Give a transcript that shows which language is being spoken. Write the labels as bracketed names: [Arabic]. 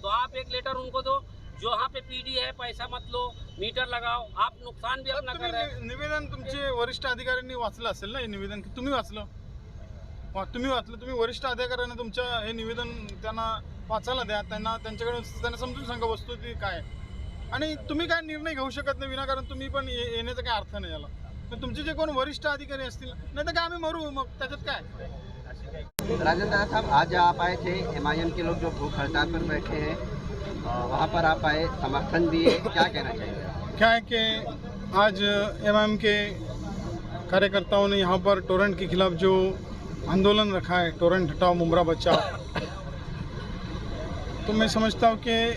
[Hindi] तो आप एक लेटर उनको दो, जो यहाँ पे पीडी है पैसा मत लो, मीटर लगाओ, आप नुकसान भी अपना कर रहे हैं. [Marathi] निवेदन तुमचे वरिष्ठ अधिकाऱ्यांनी वाचलं असेल ना हे निवेदन, की तुम्ही वाचलं? तुम्ही वाचलं, तुम्ही वरिष्ठ अधिकाऱ्यांना तुमच्या हे निवेदन त्यांना वाचायला द्या, त्यांना समजून सांगा वस्तुस्थिती काय आहे. आणि तुम्ही काय निर्णय घेऊ शकत नाही विनाकारण, तुम्ही पण येण्याचा काय अर्थ नाही याला. पण तुमचे जे कोण वरिष्ठ अधिकारी असतील, नाही तर काय आम्ही मरू, मग त्याच्यात काय. [Hindi] राजेंद्र साहब, आज आप आए थे, MIM के लोग जो भूख हड़ताल पर बैठे हैं, वहाँ पर आप आए, समर्थन दिए, क्या कहना चाहिए? क्या है कि आज MIM के कार्यकर्ताओं ने यहाँ पर टोरेंट के खिलाफ जो आंदोलन रखा है, टोरेंट हटाओ मुमरा बचाओ, तो मैं समझता हूँ कि